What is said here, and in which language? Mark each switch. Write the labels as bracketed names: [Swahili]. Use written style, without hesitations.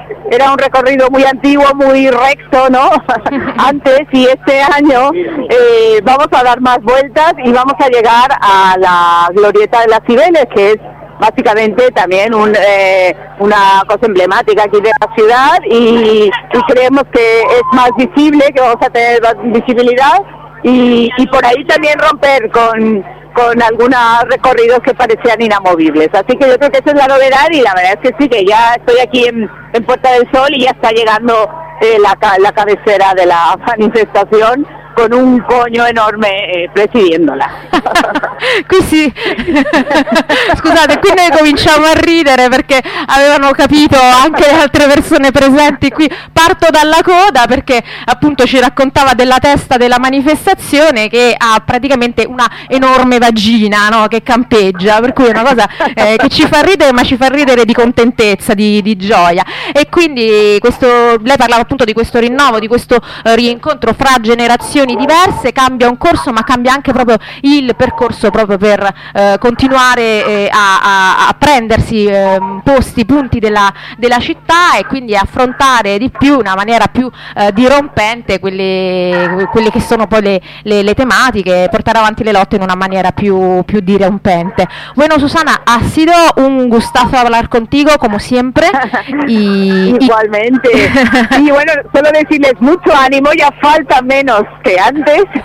[Spanish] Era un recorrido muy antiguo, muy recto, ¿no?, antes, y este año vamos a dar más vueltas y vamos a llegar a la Glorieta de las Cibeles, que es básicamente también una cosa emblemática aquí de la ciudad, y creemos que es más visible, que vamos a tener más visibilidad, y por ahí también romper con algunos recorridos que parecían inamovibles. Así que yo creo que esa es la novedad, y la verdad es que sí, que ya estoy aquí en Puerta del Sol y ya está llegando la cabecera de la manifestación, con un coño enorme presidiéndola. [Italian] Qui sì. Scusate, qui noi cominciamo a ridere perché avevano capito anche le altre persone presenti qui. Parto dalla coda perché appunto ci raccontava della testa della manifestazione, che ha praticamente una enorme vagina, no, che campeggia, per cui è una cosa che ci fa ridere, ma ci fa ridere di contentezza, di gioia. E quindi questo, lei parlava appunto di questo rinnovo, di questo rincontro fra generazioni diverse, cambia un corso, ma cambia anche proprio il percorso, proprio per continuare a prendersi posti, punti della città, e quindi affrontare di più, in una maniera più dirompente, quelle che sono poi le tematiche, portare avanti le lotte in una maniera più dirompente. [Spanish] Bueno, Susana, ha sido un gustazo hablar contigo, como siempre. Igualmente. Y bueno, solo decirles mucho ánimo, ya falta menos que antes.